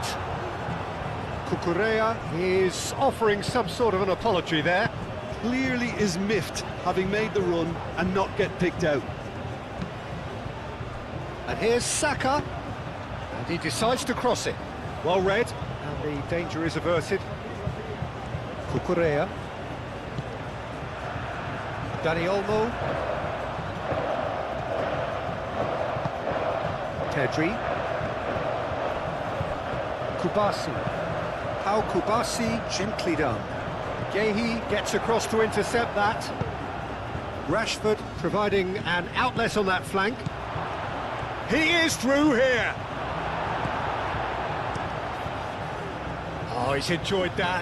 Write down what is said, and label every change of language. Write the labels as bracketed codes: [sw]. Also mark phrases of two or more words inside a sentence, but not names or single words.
[en] Cucurella is offering some sort of an apology there. Clearly is miffed, having made the run and not get picked out. And here's Saka, and he decides to cross it. Well read, and the danger is averted. Cucurella. Dani Olmo. Pedri. Kubasi. How Kubasi, gently done. Gehi gets across to intercept that. Rashford providing an outlet on that flank. He is through here. Oh, he's enjoyed that.